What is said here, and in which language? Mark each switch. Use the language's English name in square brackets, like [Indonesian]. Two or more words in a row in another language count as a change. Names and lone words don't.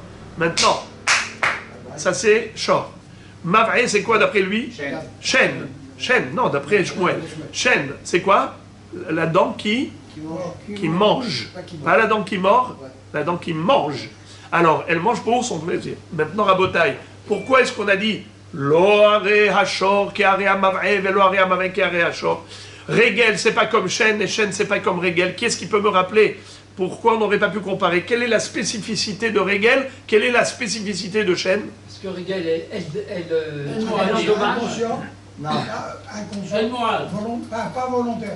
[French] Maintenant, ça c'est shor. Mav'e, c'est quoi d'après lui? Shen. Shen, non, d'après Shmuel. Shen, c'est quoi? La dent qui mange. Pas la dent qui mord, la dent qui mange. Alors, elle mange pour son plaisir. Maintenant, Rabotai, pourquoi est-ce qu'on a dit [Hebrew] לא הרי השור כי הרי המבעה ולא הרי המבעה כי הרי השור? [French] Regel, c'est pas comme Shen, et Shen, c'est pas comme Regel. Qui est-ce qui peut me rappeler pourquoi on n'aurait pas pu comparer? Quelle est la spécificité de Regel? Quelle est la spécificité de Shen? Parce que Regel, elle endommage. Non. Inconscient. Pas volontaire.